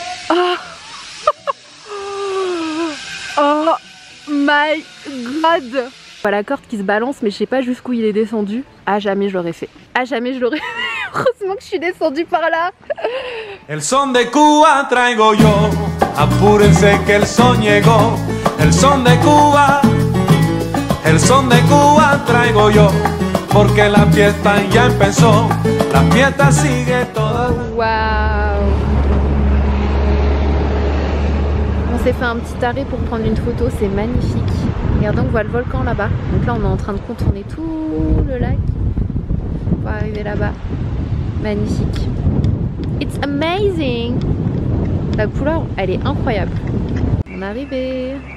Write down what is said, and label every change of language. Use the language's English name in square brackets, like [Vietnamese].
[English] Oh. Oh my god. [French] La corde qui se balance mais je sais pas jusqu'où il est descendu. À jamais je l'aurais fait. À jamais je l'aurais fait. Heureusement que je suis descendue par là. [Spanish] El son de Cuba traigo yo. Apúrense que el son llegó. El son de Cuba. El son de Cuba traigo yo, porque la fiesta ya empezó, la fiesta sigue toda. [French] Waouh! On s'est fait un petit arrêt pour prendre une photo, c'est magnifique. Regardez, on voit le volcan là-bas. Donc là, on est en train de contourner tout le lac pour arriver là-bas. Magnifique. [English] It's amazing! [French] La couleur, elle est incroyable. On est arrivé.